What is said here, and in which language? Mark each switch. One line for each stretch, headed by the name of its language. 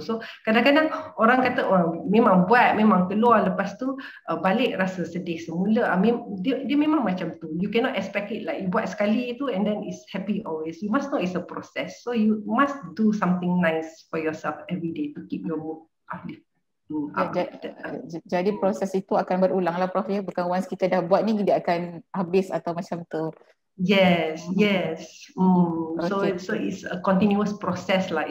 Malay: So kadang-kadang orang kata memang keluar, lepas tu balik rasa sedih semula. Dia memang macam tu.
English: You cannot expect it like you
Malay: buat sekali itu
English: and then it's happy always. You must know it's a process. So you must do something nice for yourself every day to keep your mood uplifted.
Malay: Jadi proses itu akan berulang lah, Prof, ya? Bukan once kita dah buat ni dia akan habis atau macam tu.
English: Yes. Okay. So it's a continuous process lah.